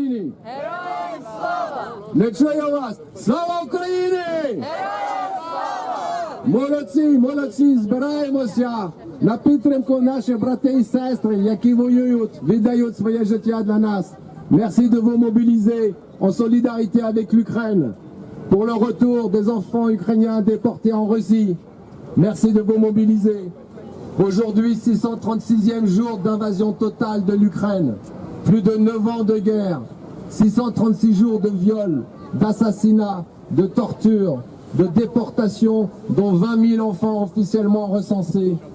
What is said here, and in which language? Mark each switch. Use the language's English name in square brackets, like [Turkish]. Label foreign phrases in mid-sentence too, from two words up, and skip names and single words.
[Ukrainian] України! Не чую вас! Слава Україні! Молодці, молодці, збираємося на підтримку наших братів і сестри, які воюють, віддають своє життя для нас. [French] Merci de vous mobiliser en solidarité avec l'Ukraine pour le retour des enfants ukrainiens déportés en Russie. Merci de vous mobiliser. Aujourd'hui, 636e jour d'invasion totale de l'Ukraine. Plus de 9 ans de guerre, 636 jours de viol, d'assassinat, de torture, de déportation, dont 20 000 enfants officiellement recensés.